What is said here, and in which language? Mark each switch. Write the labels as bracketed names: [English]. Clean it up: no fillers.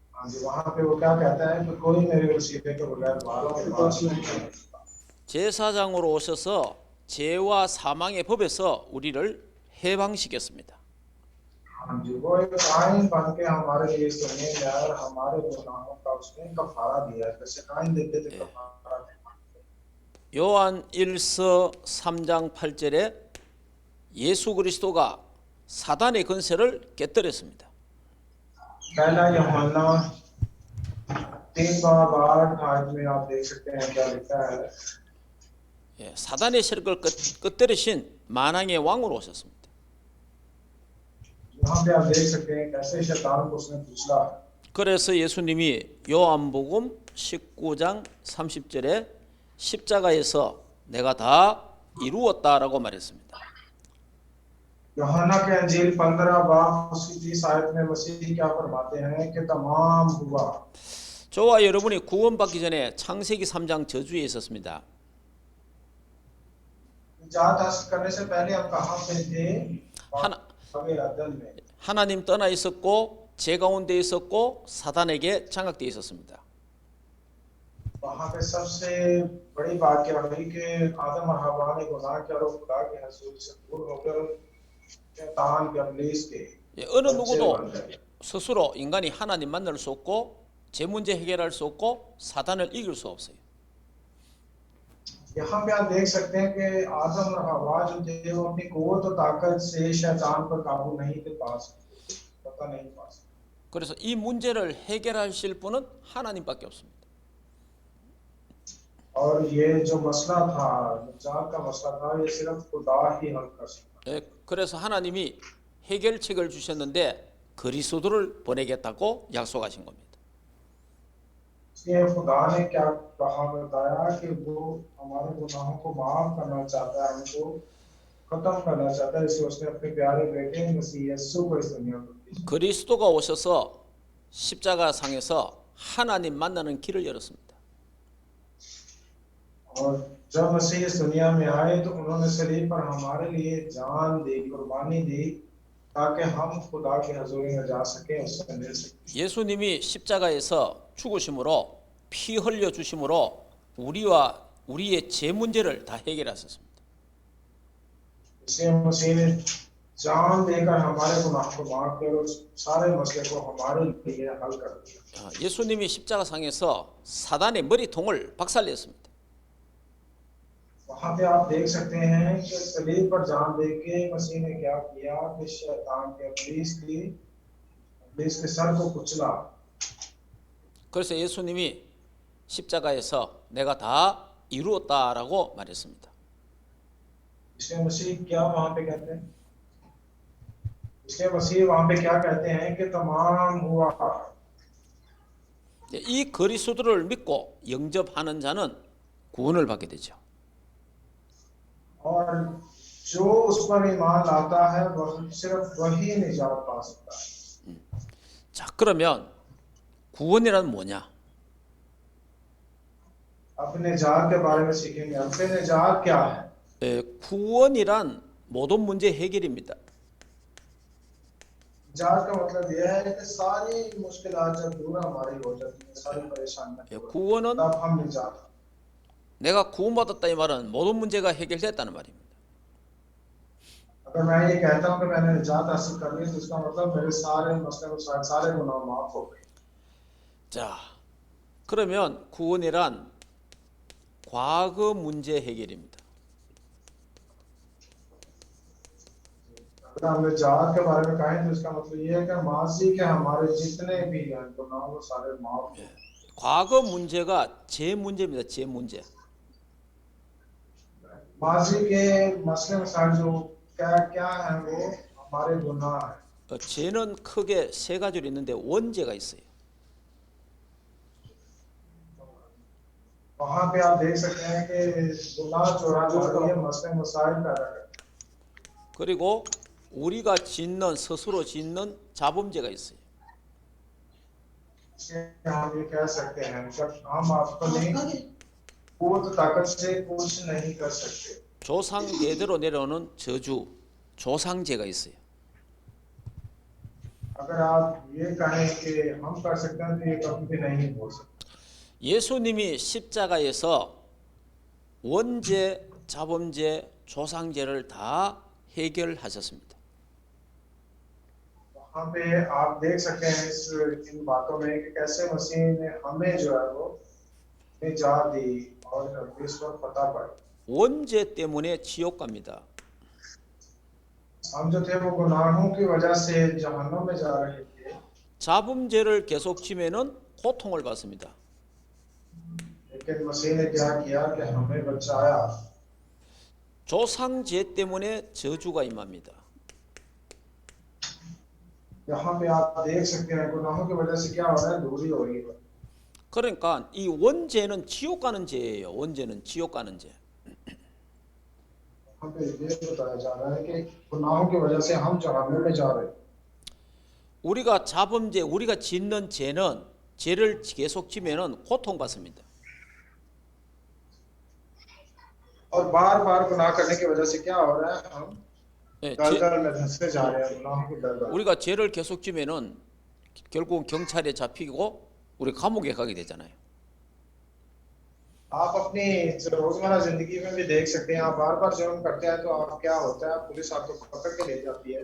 [Hindi] जी वहां पे वो क्या कहता है कि कोई मेरे वसीले के बगैर बालों के पास नहीं जाएगा [Korean] 제사장으로 오셔서 죄와 사망의 법에서 우리를 해방시켰습니다. [Hindi] हाँ जी वो एक काहिन बन के हमारे लिए इस दुनिया में आया और हमारे गुनाहों का उसने कफारा दिया जैसे काहिन देते थे कफारा [Korean] 요한 1서 3장 8절에 예수 그리스도가 사단의 권세를 깨뜨렸습니다. [Hindi] पहला यूहन्ना 3 बाब 8 आयत में आप देख सकते हैं क्या लिखा है [Korean] 예, 사단의 세력을 깨뜨리신 만왕의 왕으로 오셨습니다. [Hindi] यहाँ पे आप देख सकते हैं कैसे शैतान को उसने कुचला [Korean] 그래서 예수님이 요한복음 19장 30절에 십자가에서 내가 다 이루었다라고 말했습니다. [Hindi] यूहन्ना के अंजील 15 बाब उसकी 30 आयत में मसीह क्या फरमाते हैं कि तमाम हुआ [Korean] 저와 여러분이 구원받기 전에 창세기 3장 저주에 있었습니다. [Hindi] जात हासिल करने से पहले हम कहाँ पे थे [Korean] 하나, [Hindi] हमें अदन में [Korean] 하나님 떠나 있었고 죄 가운데 있었고 사단에게 장악되어 있었습니다. [Hindi] वहाँ पे सबसे बड़ी बात क्या हुई कि आदम और हवा ने गुनाह किया और खुदा के हजूर से दूर होकर शैतान के इब्लीस के [Korean] 예, 어느 [Hindi] बच्चे [Korean] 누구도 [Hindi] बन गए [Korean] 스스로 인간이 하나님 만날 수 없고 제 문제 해결할 수 없고 사단을 이길 수 없어요. [Hindi] यहाँ पे आप देख सकते हैं कि आदम और हवा जो थे वो अपनी कुव्वत और ताकत से शैतान पर काबू नहीं थे पा सकते पता नहीं पा सकते [Korean] 그래서 이 문제를 해결하실 분은 하나님밖에 없습니다. [Hindi] और ये जो मसला था निजात का मसला था ये सिर्फ खुदा ही हल कर सकता [Korean] 예, 그래서 하나님이 해결책을 주셨는데 그리스도를 보내겠다고 약속하신 겁니다. [Hindi] इसलिए खुदा ने क्या कहा बताया कि वो हमारे गुनाहों को माफ करना चाहता है हमको खत्म करना चाहता है इसलिए उसने अपने प्यारे बेटे मसीह यीशु को इस दुनिया में भेजा [Korean] 그리스도가 오셔서 십자가 상에서 하나님 만나는 길을 열었습니다. [Hindi] और जब मसीह इस दुनिया में आए तो उन्होंने सलीब पर हमारे लिए जान दी कुर्बानी दी ताकि हम खुदा के हजूरी में जा सके उससे मिल सके [Korean] 예수님이 십자가에서 죽으심으로 피 흘려 주심으로 우리와 우리의 죄 문제를 다 해결하셨습니다. [Hindi] इसलिए मसीह ने जान देकर हमारे गुनाह को माफ कर और सारे मसले को हमारे लिए हल कर दिया [Korean] 예수님이 십자가 상에서 사단의 머리통을 박살냈습니다. [Hindi] वहां पे आप देख सकते हैं कि सलीब पर जान दे के मसीह ने क्या किया कि शैतान के इब्लीस के सर को कुचला। [Korean] 그래서 예수님이 십자가에서 내가 다 이루었다라고 말했습니다. [Hindi] इसलिए मसीह क्या वहां पे कहते हैं, इसलिए मसीह वहां पे क्या कहते हैं कि तमाम हुआ। [Korean] 이 그리스도를 믿고 영접하는 자는 구원을 받게 되죠. [Hindi] और जो उस पर ईमान लाता है वह सिर्फ वही निजात पा सकता है। [Korean] 자, 그러면 구원이란 뭐냐? [Hindi] अपने निजात के बारे में सीखेंगे। अपने निजात क्या है? [Korean] 구원이란 모든 문제 해결입니다. [Hindi] निजात का मतलब यह है कि सारी मुश्किलात जब दूर हमारी हो जाती है, सारी परेशानियां, [Korean] 구원은 [Hindi] तब हम निजात। [Korean] 내가 구원받았다 이 말은 모든 문제가 해결됐다는 말입니다. [Hindi] अगर मैं ये कहता हूँ कि मैंने निजात हासिल कर ली तो इसका मतलब मेरे सारे मसले सारे गुनाह माफ हो गए। [Korean] 자, 그러면 구원이란 과거 문제 해결입니다. [Hindi] अगर हम निजात के बारे में कहें तो इसका मतलब ये है कि माजी के हमारे जितने भी हैं गुनाह वो सारे माफ हो। [Korean] 과거 문제가 제 문제입니다. 제 문제. [Hindi] माजी के मसले मसाइल जो क्या क्या है वो हमारे गुनाह है। [Korean] 죄는 크게 세 가지로 있는데 원죄가 있어요. [Hindi] वहां पे आप देख सकते हैं कि गुनाह जो ये मसले मसाइल पैदा करते हैं। [Korean] 그리고 우리가 짓는 스스로 짓는 자범죄가 있어요. [Hindi] हम ये कह सकते हैं जब हम अपनी कुव्वत ताकत से कुछ नहीं कर सकते। [Korean] 조상 대대로 내려오는 저주, 조상죄가 있어요. [Hindi] अगर आप ये कहें कि हम कर सकते हैं तो ये कभी भी नहीं हो सकता। [Korean] 예수님이 십자가에서 원죄, 자범죄, 조상죄를 다 해결하셨습니다. [Hindi] वहाँ पे आप देख सकते हैं इन बातों में कि कैसे मसीह ने हमें जो है वो निजात दी और इस पर पता पड़ा। [Korean] 원죄 때문에 지옥 갑니다. [Hindi] हम जो थे वो गुनाहों की वजह से जहन्नुम में जा रहे थे। [Korean] 자범죄를 계속 지면은 고통을 받습니다. [Hindi] लेकिन मसीह ने क्या किया कि हमें बचाया। [Korean] 조상죄 때문에 저주가 임합니다. [Hindi] यहाँ पे आप देख सकते हैं गुनाहों की वजह से क्या हो रहा है, दूरी हो रही है। [Korean] 그러니까 이 원죄는 지옥 가는 죄예요. 원죄는 지옥 가는 죄. [Hindi] यहाँ पे ये बताया जा रहा है कि गुनाहों की वजह से हम जहन्नुम में जा रहे हैं। [Korean] 우리가 자범죄, 우리가 짓는 죄는 죄를 계속 지면은 고통받습니다. [Hindi] और बार बार गुनाह करने की वजह से क्या हो रहा है, हम [Korean] 예, [Hindi] दलदल में धंसते जा रहे हैं, गुनाहों की दलदल। [Korean] 우리가 죄를 계속 지면은 결국 경찰에 잡히고 우리 감옥에 가게 되잖아요. [Hindi] आप अपनी रोजमर्रा जिंदगी में भी देख सकते हैं, आप बार बार जुर्म करते हैं तो आप क्या होता है, पुलिस आपको पकड़ के ले जाती है।